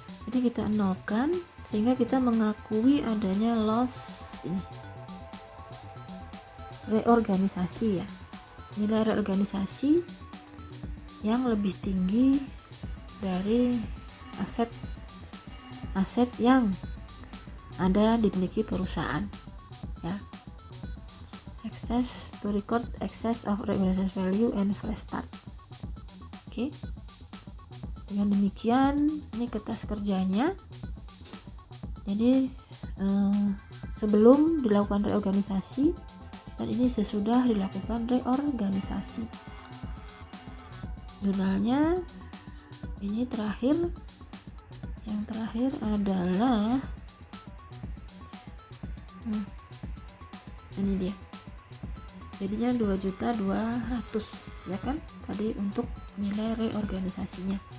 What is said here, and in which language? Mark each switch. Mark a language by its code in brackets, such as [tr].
[id] Jadi kita nolkan sehingga kita mengakui adanya loss ini, reorganisasi ya, nilai reorganisasi yang lebih tinggi dari aset yang ada dimiliki perusahaan ya. [en] Excess to record excess of reorganization value and fresh start. Oke. [id] Dengan demikian, ini kertas kerjanya. Jadi sebelum dilakukan reorganisasi dan ini sesudah dilakukan reorganisasi. Jurnalnya ini terakhir Yang terakhir adalah ini dia, jadinya 2.200.000 ya kan, tadi untuk nilai reorganisasinya.